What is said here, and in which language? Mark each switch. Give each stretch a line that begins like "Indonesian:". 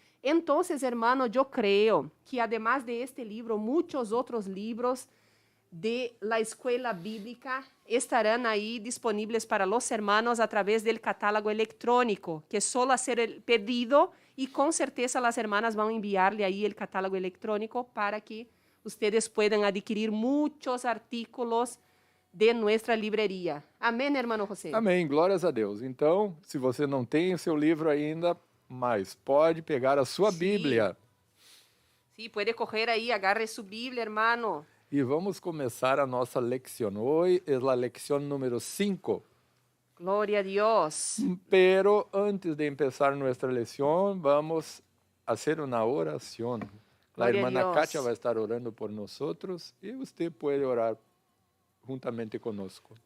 Spanish: Entonces, hermano, yo creo que además de este libro, muchos otros libros de la escuela bíblica estarán ahí disponibles para los hermanos a través del catálogo electrónico, que es solo hacer el pedido y con certeza las hermanas van a enviarle ahí el catálogo electrónico para que ustedes puedan adquirir muchos artículos de nuestra livraria.
Portuguese: Amém, hermano José? Amém, glórias a Deus. Então, se você não tem o seu livro ainda, mas pode pegar a sua Bíblia. Sim, pode correr aí, agarre sua Bíblia, hermano. E vamos começar a nossa lección.
Spanish: Hoy es la lección número 5.
Portuguese: Glória a Deus.
Spanish: Pero antes de empezar nuestra lección, vamos a hacer una oración. La hermana Katia va a estar orando por nosotros y usted puede orar juntamente conosco.